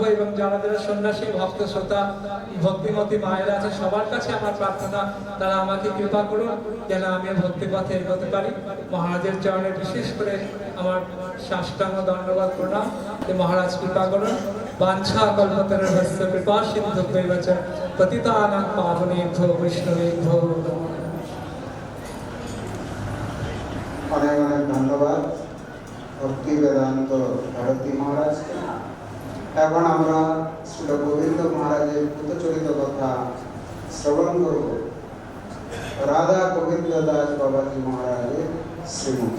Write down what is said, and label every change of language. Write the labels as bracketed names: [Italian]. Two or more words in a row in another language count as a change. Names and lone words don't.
[Bangla] এবং যারা যারা সন্ন্যাসী ভক্ত শ্রোতা ভক্তিমতী মায়েরা আছে, সবার কাছে আমার প্রার্থনা, তারা আমাকে কৃপা করুন যেন আমি ভক্তি পথে এগোতে পারি। মহারাজের চরণে বিশেষ করে আমার সাষ্টাঙ্গ দণ্ডবাদ প্রণাম, যে মহারাজ কৃপা করুন। [Sanskrit] বাঞ্ছা কল্পতরুভ্যশ্চ কৃপা সিন্ধুভ্যৈব চ পতিতানাং পাবনেভ্যো বৈষ্ণবেভ্যো নমো নমঃ। [Bangla] অনেক অনেক ধন্যবাদ ভক্তি বেদান্ত ভারতী মহারাজকে। এখন আমরা শ্রী গোবিন্দ মহারাজের পুতচরিত কথা শ্রবণ করব রাধা গোবিন্দ দাস বাবাজি মহারাজের শ্রীমুখী।